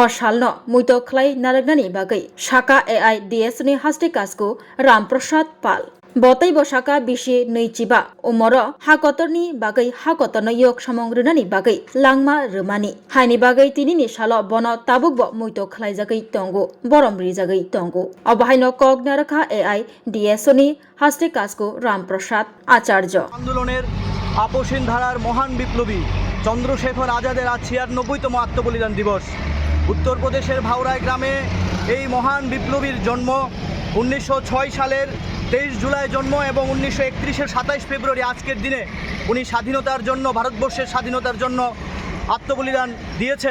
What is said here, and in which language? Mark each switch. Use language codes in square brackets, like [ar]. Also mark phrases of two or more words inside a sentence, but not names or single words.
[trp] सालनो मैतो खलाय नारगनानि बागै शाखा AIDS नि हास्ते कास्को रामप्रसाद पाल बतै बसाका बिसि नैचिबा उमर हाकतरनि बागै हाकतरनो योग समंग्रनानि बागै लांमा रोमानि हायनि बागै तिनिनि साल बन ताबुक मैतो खलायजागै तंगो बरम रिजागै तंगो अबाहायनो कग नारखा AIDS नि हास्ते कास्को रामप्रसाद आचार्य [bn] आंदोलনের আপোষহীন ধারার মহান বিপ্লবী চন্দ্রশেখর আজাদের আজ 96তম আত্মবলিদান দিবস। উত্তরপ্রদেশের ভাওরাই গ্রামে এই মহান বিপ্লবীর জন্ম 1906 সালের 23 জুলাই জন্ম এবং 1931-এর 27 ফেব্রুয়ারি আজকের দিনে উনি স্বাধীনতার জন্য ভারতবর্ষের স্বাধীনতার জন্য আত্মবলিদান দিয়েছেন।